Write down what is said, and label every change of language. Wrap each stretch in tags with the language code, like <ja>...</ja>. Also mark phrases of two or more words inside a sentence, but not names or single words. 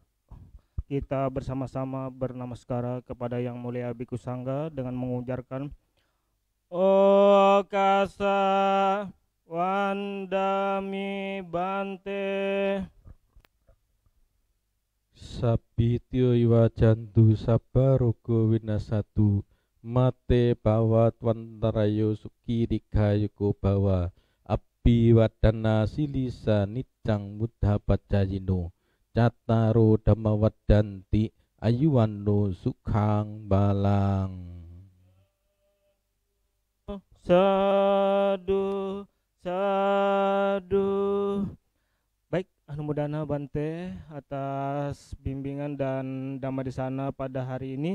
<id>kita bersama-sama bernamaskara kepada Yang Mulia Biku Sangga dengan mengujarkan</id> <pi>O Kasa Wandami Bante. Sabityo iwajantu sabarogo winasatu mate bawat wantarayo suki dikayuko bawa api wadana silisa nicang muddha pacayino cataro dhammawadanti ayuwano sukhang balang. Sadu, sadu.</pi> <id>Baik,</id> <pi>Anumodana Bante</pi> <id>atas bimbingan dan Dhamma Desana pada hari ini.</id>